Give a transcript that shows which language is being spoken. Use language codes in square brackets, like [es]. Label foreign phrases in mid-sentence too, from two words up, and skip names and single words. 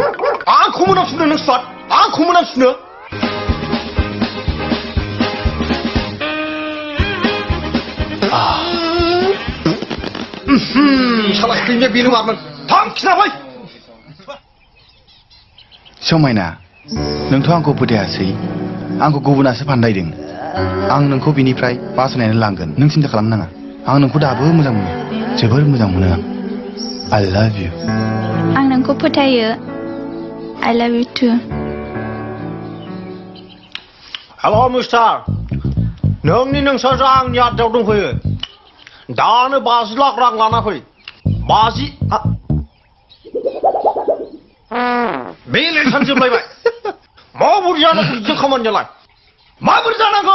[brx] आंखौ मोनामसुनो नों सुवाद आंखौ मोनामसुनो साला खैनाया बेनो मारमोन थां खिना फै समायना नोंथ' आंखौ फोथायासै आंखौ गुबुनासो फान्दायदों आं नोंखौ बिनिफ्राय बासायनानै लांगोन नों सिन्था खालामनाङा आं नोंखौ दाबो मोजां मोनो जोबोर मोजां मोनो आं [en] I love you [brx] आं नोंखौ फोथायो [en] I love you too [brx] हेल' मिस्टार नोंनि नोंसोरसो आंनि आदायाव दंफैयो दानो 50 लाख रां लाना फै 50 बेलेन्सआनो जोबलायबाय माबोरै जानांगौ बिदि खामानियालाय माबोरै जानांगौ